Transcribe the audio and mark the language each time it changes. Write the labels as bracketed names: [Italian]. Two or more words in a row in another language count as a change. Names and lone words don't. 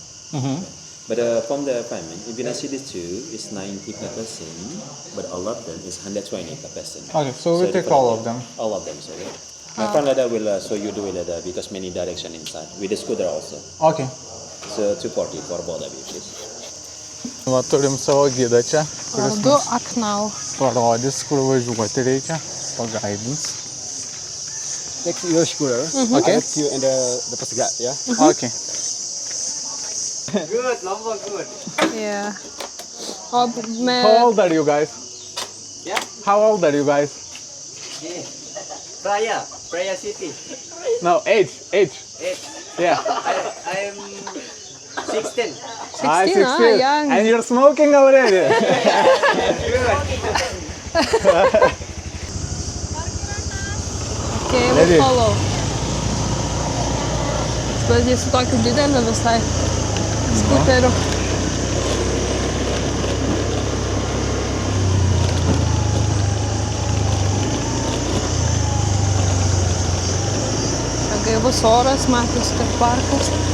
[English] But from the payment, if you see this two, is 90 per person, but all of them is 120 per person. Okay, so we take all of them. All of them, sorry. My friend later will show you the way later because many direction inside. With the scooter also. Okay. So 240 for both of you, please. [Lithuanian] Va, turim savo gidą čia, kuris Vardu Aknau. parodys, kur važiuoti reikia, pagaidins. [English] Take your scooter. Okay. I'll put you in the Pasgat, yeah? Okay. Good, Lomba, good. Yeah. Oh, man. How old are you guys? Yeah? How old are you guys? Yeah. Praia City. No, age. 8. Yeah. I'm 16. 16, young. And you're smoking already. Okay, Ready? we'll follow. [Lithuanian] Bandysiu tokiu dideliu visai skuteriu. Čia gaivus oras, matosi, kad parkas.